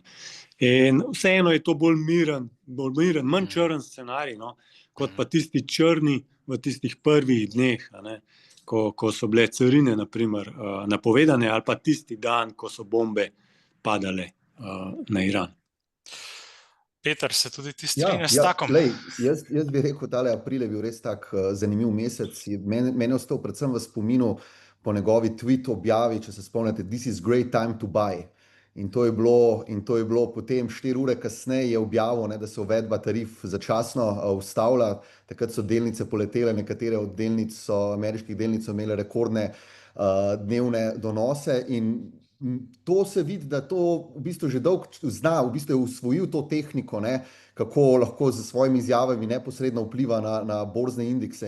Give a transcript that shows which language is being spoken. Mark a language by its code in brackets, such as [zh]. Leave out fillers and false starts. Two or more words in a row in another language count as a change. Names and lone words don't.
[sl] In vseeno je to bolj miren, manj črn scenarij, no, kot pa tisti črni v tistih prvih dneh, ne, ko so bile carine naprimer napovedane, ali pa tisti dan, ko so bombe padale na Iran. Peter, se tudi ti strinjaš s takom? Jaz bi rekel, tale april je bil res tak zanimiv mesec. Meni je ostal predvsem v spominu po njegovi tweet objavi, če se spomnite, [en] "This is great time to buy." [sl] In to je bilo potem 4 ure kasneje je objavil, ne, da se uvedba tarif začasno ustavlja. Takrat so delnice poletele, nekatere od delnic ameriških delnic so imele rekordne dnevne donose in to se vidi, da to v bistvu že dolgo zna, v bistvu je usvojil to tehniko, ne, kako lahko z svojimi izjavami neposredno vpliva na borzne indekse.